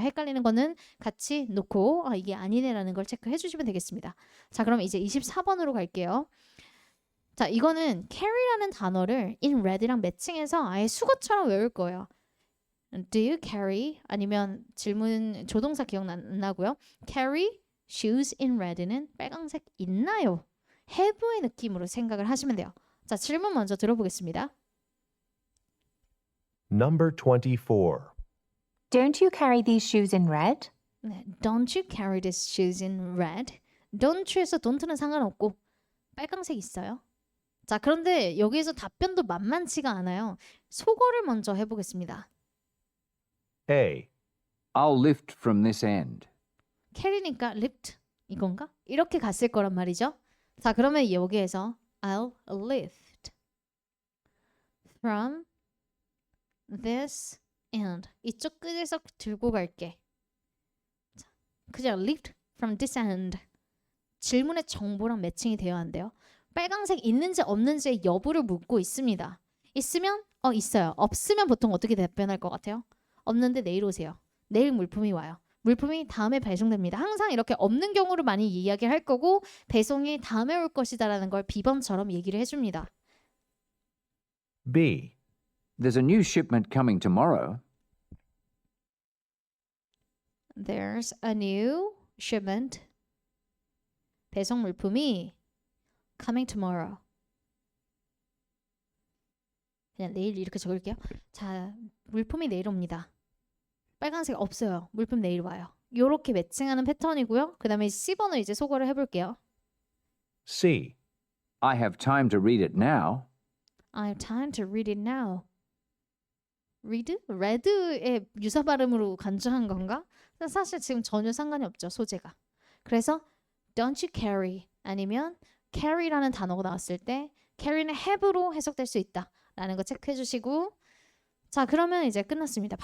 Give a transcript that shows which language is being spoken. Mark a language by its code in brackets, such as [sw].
[ko] 헷갈리는 거는 같이 놓고 이게 아니네라는 걸 체크해 주시면 되겠습니다. 자, 그럼 이제 24번으로 갈게요. 자, 이거는 carry라는 단어를 in red 랑 매칭해서 아예 수거처럼 외울 거예요. [en] Do you carry? [ko] 아니면 질문 조동사 기억나고요. Carry shoes in red 는 빨강색 있나요? have의 느낌으로 생각을 하시면 돼요. 자, 질문 먼저 들어보겠습니다. [en] Number 24. Don't you carry these shoes in red? 네, don't you carry these shoes in red? [ko] don't you 에서 don't는 상관없고 빨강색 있어요. 자, 그런데 여기에서 답변도 만만치가 않아요. 속어를 먼저 해보겠습니다. [en] A. I'll lift from this end. [ko] carry니까 lift 이건가? 이렇게 갔을 거란 말이죠. [en] 자, 그러면 여기에서 I'll lift from this end. [ko] 이쪽 끝에서 들고 갈게. [en] 자, 그냥 lift from this end. [ko] 질문의 정보랑 매칭이 되어야 한대요. 빨강색 있는지 없는지의 여부를 묻고 있습니다. 있으면 있어요. 없으면 보통 어떻게 답변할 것 같아요? 없는데 내일 오세요. 내일 물품이 와요. 물품이 다음에 배송됩니다. 항상 이렇게 없는 경우를 많이 이야기할 거고 배송이 다음에 올 것이다라는 걸 비번처럼 얘기를 해줍니다. [en] B. There's a new shipment coming tomorrow. There's a new shipment. [ko] 배송 물품이 coming tomorrow. 그냥 내일 이렇게 적을게요. 자, 물품이 내일 옵니다. 빨간색 없어요. 물품 내일 와요. 요렇게 매칭하는 패턴이고요. 그 다음에 C번을 이제 소거를 해볼게요. [en] C. I have time to read it now. I have time to read it now. read? [ko] red의 유사 발음으로 간주한 건가? 사실 지금 전혀 상관이 없죠. 소재가. 그래서 don't you carry 아니면 carry라는 단어가 나왔을 때 carry는 have로 해석될 수 있다 라는 거 체크해 주시고 자 그러면 이제 끝났습니다.